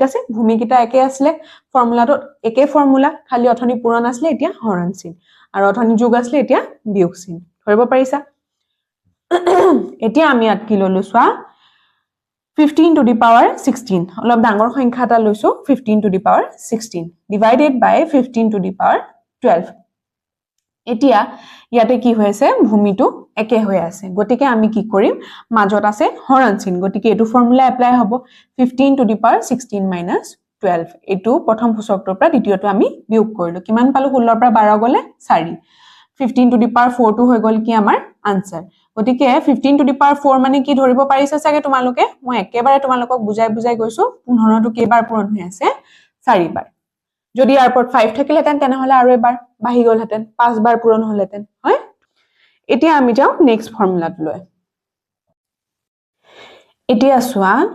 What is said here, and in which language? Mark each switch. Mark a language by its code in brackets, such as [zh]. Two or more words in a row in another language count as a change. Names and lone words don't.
[as] আছে ভূমি কিটা একে আছিল ফৰ্মুলাটো একে ফৰ্মুলা খালি অথনি পূৰণ আছিল এতিয়া হৰণ চিন আৰু অথনি যোগ আছিল এতিয়া বিয়োগ চিন ধৰিব পাৰিছা এতিয়া আমি ইয়াত কি ললো চোৱা 15 [en] to the power [as] 16 অলপ ডাঙৰ সংখ্যা এটা লৈছো 15 [en] to the power 16 divided by 15 to the power [as] 12 এতিয়া ইয়াতে কি হৈছে ভূমিটো একে হৈ আছে গতিকে আমি কি কৰিম মাজত আছে হৰণ চিন গতিকে এটো [en] formula apply [as] হ'ব 15 [en] to the power 16 minus 12 [as] এটো প্ৰথম সূচকটোৰ পৰা দ্বিতীয়টো আমি বিয়োগ কৰিলো কিমান পালো 16 ৰ পৰা 12 গলে 4 15 [en] to the power [as] 4 টো হৈ গল কি আমাৰ আনসাৰ গতিকে 15 [en] to the power [as] 4 মানে কি ধৰিব পাৰিছা চাগে তোমালোকে মই একেবাৰে তোমালোকক বুজাই বুজাই গৈছো 15 টো কেইবাৰ পূৰণ হৈ আছে 4 বাৰ যদি ইয়াৰ ওপৰত 5 থাকিলেতেন তেনেহলে আৰু এবাৰ বাহি গলহেতেন 5 বাৰ পূৰণ হলহেতেন হয় এতিয়া আমি যাও [en] next formulaত [as] লৈ এতিয়া চোৱা